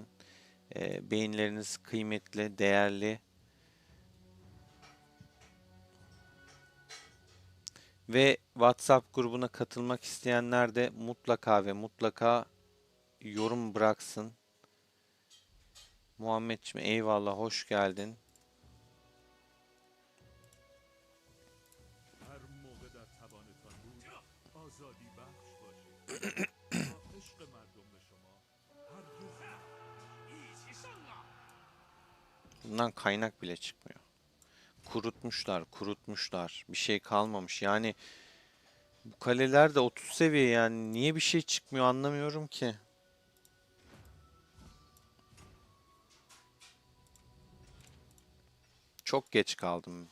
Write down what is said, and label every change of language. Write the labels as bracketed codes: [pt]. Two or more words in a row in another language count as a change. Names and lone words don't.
[tr] Beğenileriniz kıymetli, değerli. Ve WhatsApp grubuna katılmak isteyenler de mutlaka ve mutlaka yorum bıraksın. Muhammedciğim eyvallah, hoş geldin. [fa] هر موقع در توانتان بود آزادی بخش باشید با عشق مردم به شما هرگز [tr] Bundan kaynak bile çıkmıyor. Kurutmuşlar, kurutmuşlar. Bir şey kalmamış. Yani bu kaleler de 30 seviye yani. Niye bir şey çıkmıyor anlamıyorum ki. Çok geç kaldım.